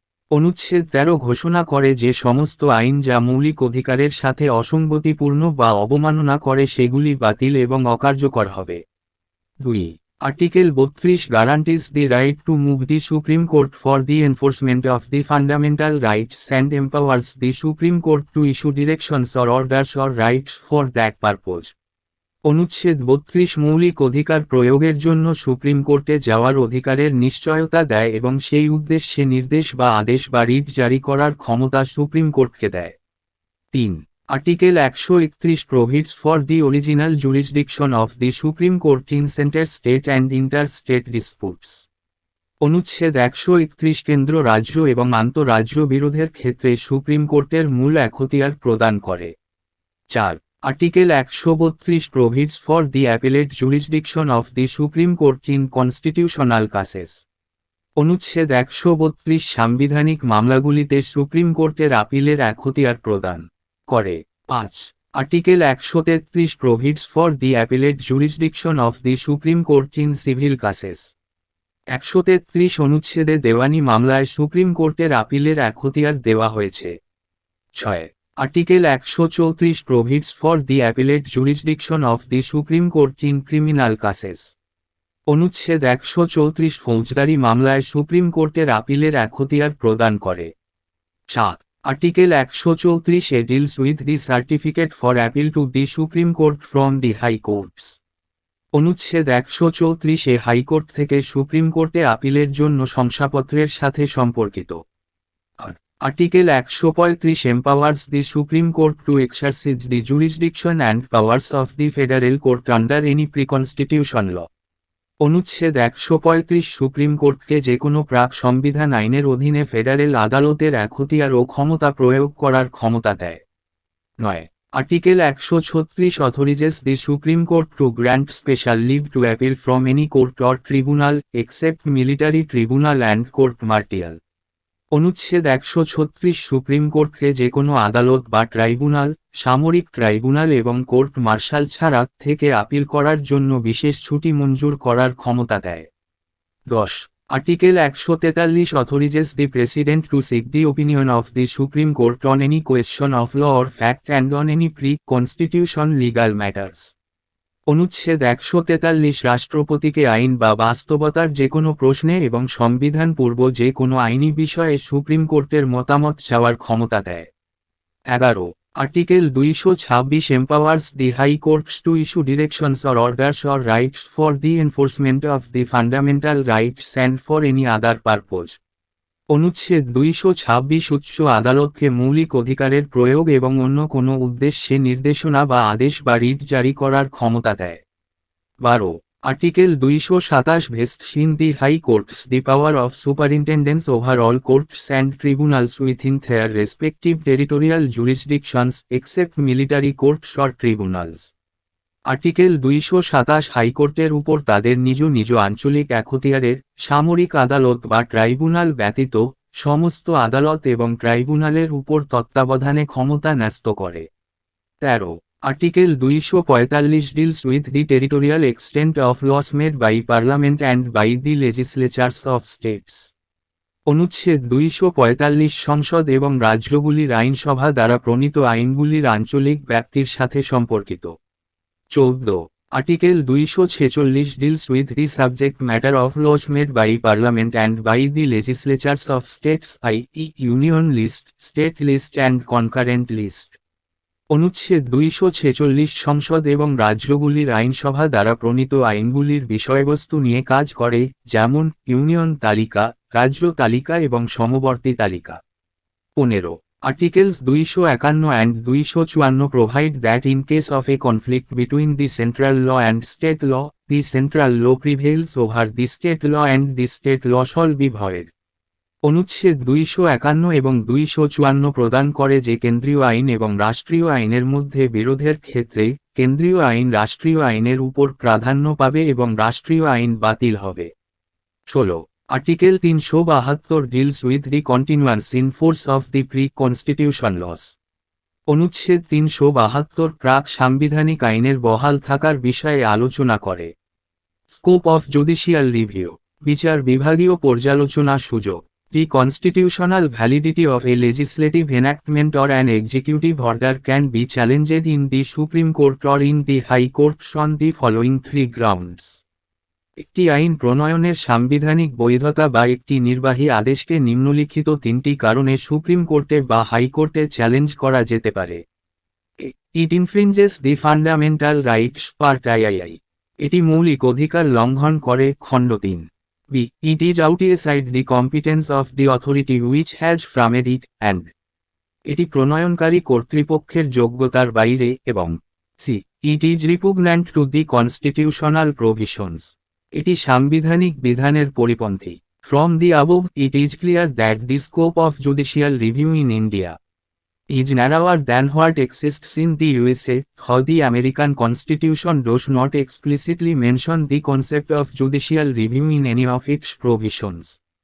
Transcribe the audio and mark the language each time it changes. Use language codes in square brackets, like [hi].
[bn] অনুচ্ছেদ 13 ঘোষণা করে যে সমস্ত আইন যা মৌলিক অধিকারের সাথে অসঙ্গতিপূর্ণ বা অবমাননা করে সেগুলি বাতিল এবং অকার্যকর হবে। [en] 2. Article 32 guarantees the right to move the Supreme Court for the enforcement of the fundamental rights and empowers the Supreme Court to issue directions or orders or rights for that purpose. [bn] অনুচ্ছেদ 32 মৌলিক অধিকার প্রয়োগের জন্য supreme কোর্টে যাওয়ার অধিকারের নিশ্চয়তা দেয় এবং সেই উদ্দেশ্যে নির্দেশ বা আদেশ বা রিট জারি করার ক্ষমতা সুপ্রিম কোর্টকে দেয়। [en] 3. Article 131 provides for the original jurisdiction of the Supreme Court in center-state and inter-state disputes. [bn] অনুচ্ছেদ 131 কেন্দ্র রাজ্য এবং আন্তঃরাজ্য বিরোধের ক্ষেত্রে সুপ্রিম কোর্টের মূল এখতিয়ার প্রদান করে। [en] 4. Article 132 provides for the appellate jurisdiction of the Supreme Court in constitutional cases. [bn] অনুচ্ছেদ 132 সাংবিধানিক মামলাগুলিতে সুপ্রিম কোর্টের আপিলের এখতিয়ার প্রদান করে। [en] 5. Article 133 provides for the appellate jurisdiction of the Supreme Court in civil cases. [bn] 133 অনুচ্ছেদে দেওয়ানি মামলায় সুপ্রিম কোর্টের আপিলের এখতিয়ার দেওয়া হয়েছে। [en] 6. Article 134 provides for the appellate jurisdiction of the Supreme Court in criminal cases. [bn] অনুচ্ছেদ 134 ফৌজদারি মামলায় সুপ্রিম কোর্টের আপিলের এখতিয়ার প্রদান করে। [en] 7. Article 134 deals with the certificate for appeal to the Supreme Court from the High Courts. [bn] অনুচ্ছেদ 134 হাইকোর্ট থেকে সুপ্রিম কোর্টে আপিলের জন্য শংসাপত্রের সাথে সম্পর্কিত। [en] Article 135 empowers the Supreme Court to exercise the jurisdiction and powers of the Federal Court under any pre-constitution law. [bn] অনুচ্ছেদ 135 supreme কোর্টকে যে কোনো প্রাক সংবিধান আইনের অধীনে ফেডারেল আদালতের এখতিয়ার ও ক্ষমতা প্রয়োগ করার ক্ষমতা দেয়। 9. [en] Article 136 authorizes the Supreme Court to grant special leave to appeal from any court or tribunal, except military tribunal and court martial. [bn] অনুচ্ছেদ 136 সুপ্রিম কোর্টকে যে কোনো আদালত বা ট্রাইব্যুনাল, সামরিক ট্রাইব্যুনাল এবং কোর্ট মার্শাল ছাড়া থেকে আপিল করার জন্য বিশেষ ছুটি মঞ্জুর করার ক্ষমতা দেয়। [en] 10. Article 143 authorizes the President to seek the opinion of the Supreme Court on any question of law or fact and on any pre-constitution legal matters. [bn] অনুচ্ছেদ 143 রাষ্ট্রপতিকে আইন বা বাস্তবতার যে কোনো প্রশ্নে এবং সংবিধান পূর্ব যে কোনো আইনি বিষয়ে সুপ্রিম কোর্টের মতামত চাওয়ার ক্ষমতা দেয়। [en] 11. Article 226 empowers the High Courts to issue directions or orders or rights for the enforcement of the fundamental rights and for any other purpose. [bn] অনুচ্ছেদ 226 উচ্চ আদালতকে মৌলিক অধিকারের প্রয়োগ এবং অন্য কোনো উদ্দেশ্যে নির্দেশনা বা আদেশ বা রিট জারি করার ক্ষমতা দেয়। [en] 12. Article 227 vests in the High Courts the power of superintendence over all courts and tribunals within their respective territorial jurisdictions, except military courts or tribunals. [bn] Article 227 হাইকোর্টের উপর তাদের নিজ নিজ আঞ্চলিক এখতিয়ারের, সামরিক আদালত বা ট্রাইব্যুনাল ব্যতীত, সমস্ত আদালত এবং ট্রাইব্যুনালের উপর তত্ত্বাবধানে ক্ষমতা ন্যস্ত করে। 13. [en] Article 245 deals with the territorial extent of laws made by parliament and by the legislatures of states. [bn] অনুচ্ছেদ 245 সংসদ এবং রাজ্যগুলির আইনসভা দ্বারা প্রণীত আইনগুলির আঞ্চলিক ব্যাপ্তির সাথে সম্পর্কিত। [en] 14. Article 246 deals with the subject matter of laws made by Parliament and by the legislatures of states, i.e. Union list, state list and concurrent list. [bn] অনুচ্ছেদ 246 সংসদ এবং রাজ্যগুলির আইনসভা দ্বারা প্রণীত আইনগুলির বিষয়বস্তু নিয়ে কাজ করে, যেমন ইউনিয়ন তালিকা, রাজ্য তালিকা এবং সমবর্তী তালিকা। [en] 15. Articles 251 and 254 provide that in case of a conflict between the central law and state law, the central law prevails over the state law and the state law shall be void. [bn] অনুচ্ছেদ 251 এবং 254 প্রদান করে যে কেন্দ্রীয় আইন এবং রাষ্ট্রীয় আইনের মধ্যে বিরোধের ক্ষেত্রে, কেন্দ্রীয় আইন রাষ্ট্রীয় আইনের উপর প্রাধান্য পাবে এবং রাষ্ট্রীয় আইন বাতিল হবে। [en] 16. Article 372 deals with the continuance in force of the pre-constitution laws. [bn] অনুচ্ছেদ 372 প্রাক সাংবিধানিক আইনের বহাল থাকার বিষয়ে আলোচনা করে। [en] scope of judicial review, [bn] বিচার বিভাগীয় পর্যালোচনা সুযোগ। [en] The constitutional validity of a legislative enactment or an executive order can be challenged in the Supreme Court or in the High Courts on the following three grounds. [bn] একটি আইন প্রণয়নের সাংবিধানিক বৈধতা বা একটি নির্বাহী আদেশকে নিম্নলিখিত তিনটি কারণে সুপ্রিম কোর্টে বা হাইকোর্টে চ্যালেঞ্জ করা যেতে পারে। [en] it infringes the fundamental rights part I I I, [bn] এটি মৌলিক অধিকার লঙ্ঘন করে, খণ্ড 3। [en] B, it is outside the competence of the authority which has framed it, and [bn] এটি প্রণয়নকারী কর্তৃপক্ষের যোগ্যতার বাইরে, এবং [en] C, it is repugnant to the constitutional provisions, [bn] এটি সাংবিধানিক বিধানের পরিপন্থী। [en] From the above, it is clear that the scope of judicial review in India is narrower than what exists in the USA, though the American Constitution does not explicitly mention the concept of judicial review in any of its provisions.